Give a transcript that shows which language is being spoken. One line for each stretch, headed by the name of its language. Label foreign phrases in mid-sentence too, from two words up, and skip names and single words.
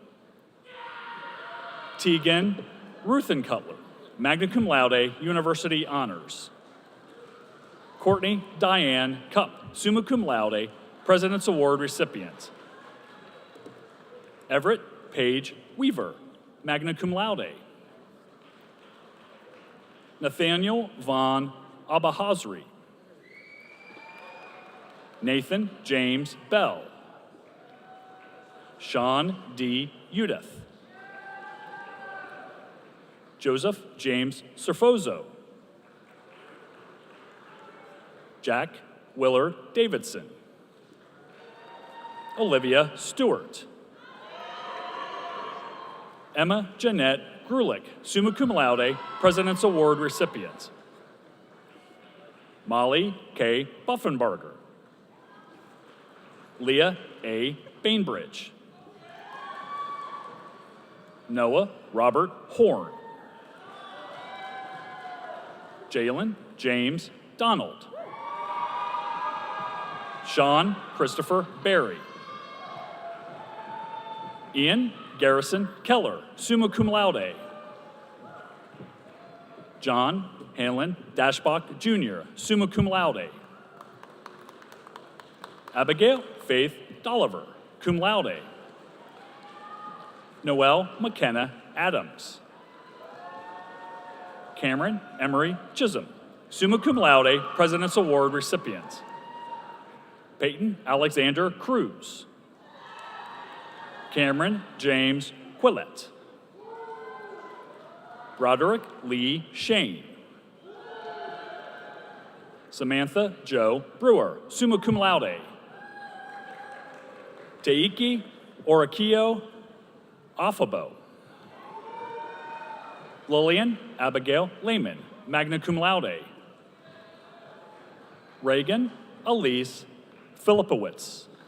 English: Tegan Ruthen Cutler,
Latin: magna cum laude,
English: University honors. Courtney Diane Cup,
Latin: summa cum laude,
English: President's Award recipient. Everett Page Weaver,
Latin: magna cum laude.
English: Nathaniel Von Abahazri. Nathan James Bell. Sean D. Udith. Joseph James Serfozo. Jack Willard Davidson. Olivia Stewart. Emma Jeanette Grulich,
Latin: summa cum laude,
English: President's Award recipient. Molly K. Buffenbarger. Leah A. Bainbridge. Noah Robert Horn. Jalen James Donald. Sean Christopher Berry. Ian Garrison Keller,
Latin: summa cum laude.
English: John Hanlon Dashbach Jr.,
Latin: summa cum laude.
English: Abigail Faith Dolliver,
Latin: cum laude.
English: Noelle McKenna Adams. Cameron Emery Chisholm,
Latin: summa cum laude,
English: President's Award recipient. Peyton Alexander Cruz. Cameron James Quillette. Broderick Lee Shane. Samantha Jo Brewer,
Latin: summa cum laude.
English: Teiki Orikio Afabo. Lillian Abigail Lehman,
Latin: magna cum laude.
English: Reagan Elise Filipowitz.